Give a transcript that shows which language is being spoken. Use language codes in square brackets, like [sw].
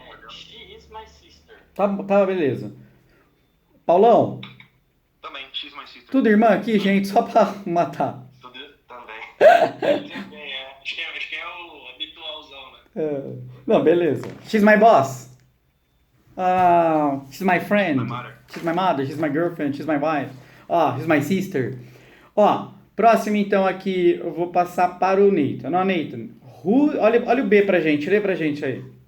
[en] She is my sister. [pt] Tá, beleza. Paulão, [en] Também, she's my sister. [pt] tudo irmã aqui, gente, só pra matar. Tudo também. Acho que é o habitualzão, né? Não, beleza. [en] She's my boss. She's my friend. My mother. She's my mother, she's my girlfriend, she's my wife. She's my sister. [pt] Próximo então aqui, eu vou passar para o Nathan. Não, Nathan. Olha o B pra gente, lê pra gente aí.